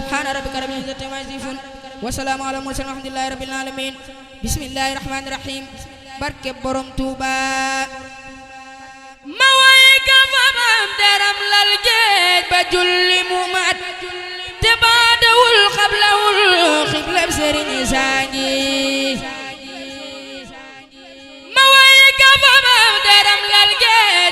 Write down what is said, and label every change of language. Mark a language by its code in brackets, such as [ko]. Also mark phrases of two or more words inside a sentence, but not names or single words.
[ar] سبحان ربك رب العزة عما يصفون والسلام على المرسلين والحمد لله رب العالمين بسم الله الرحمن الرحيم [wo] barke borom Tuuba ma way ka famam daram lal géej ba julli mu mat te baadawul xablawul xiblab sëriñ saangi ma way ka famam daram lal géej